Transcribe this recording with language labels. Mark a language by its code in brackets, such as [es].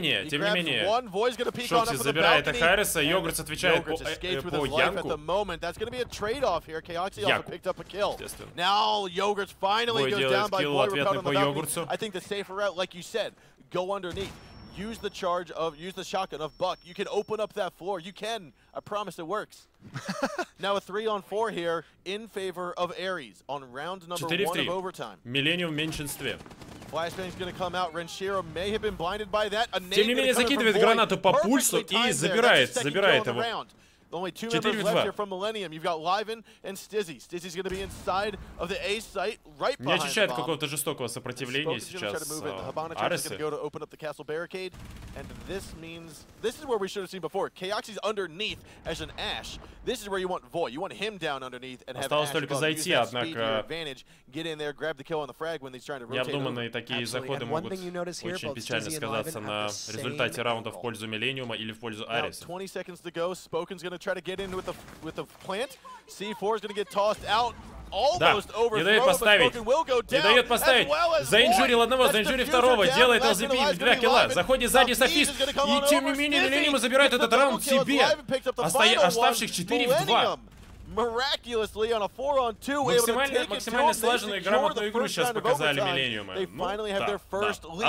[ru] Тем не менее, Шокси забирает их ARES, йогурт отвечает по Янку. Бой делает килл ответный по йогурту. [en] Use the charge of, use the shotgun of Buck. You can open up that floor. You can. I promise it works. Now a 3-on-4 here in favor of ARES on round number 1 of overtime. [ru] Millenium в меньшинстве. [en] Flashbang's gonna come out. Renshiro may have been blinded by that. [ru] Тем не менее, закидывает гранату по пульсу и забирает его. [en] Only 2 members left here from Millenium. You've got Liven and Stizzy. Stizzy's going to be inside of the A site, right behind the bomb. [ru] Не ощущает какого-то жестокого сопротивления сейчас ARES. [en] Go to open up the castle barricade, and this means this is where we should have seen before. Kaoxi's underneath as an Ash. This is where you want Void. You want him down underneath and have Ash above. Use that speed to your advantage. Get in there, grab the kill on the frag when he's trying to rotate. [ru] Необдуманные такие заходы могут очень печально сказаться на результате раунда в пользу Millenium или в пользу ARES. [en] 20 seconds to go. Spoken's going to try to get in with the plant. C4 is going to get tossed out. Almost overthrown, [ru] не дает поставить. Не дает поставить. Заинжурил одного, заинжурил второго. Делает LZP 2 килла. Заходит сзади Софист. И тем не менее Millenium забирает этот раунд себе. Оставших 4 в 2. Максимально слаженную и грамотную игру сейчас показали Millenium. Ну, да.